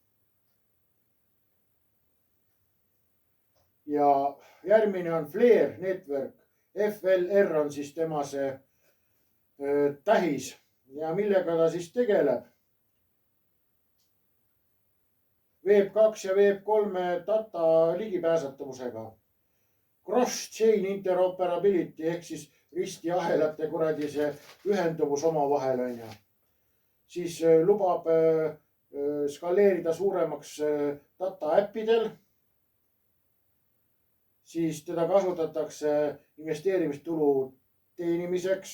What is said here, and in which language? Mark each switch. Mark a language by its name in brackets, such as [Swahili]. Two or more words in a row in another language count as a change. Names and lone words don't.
[Estonian] Ja järgmine on Flare Network. FLR on siis tema see tähis ja millega ta siis tegeleb. [English] Web2 ja Web3 [Estonian] data ligipääsetavusega. [English] Cross-chain interoperability [Estonian] ehk siis ristiahelate kuradi see ühenduvus omavahel on ju. Siis lubab skaleerida suuremaks data äppidel. Siis teda kasutatakse investeerimistulu teenimiseks.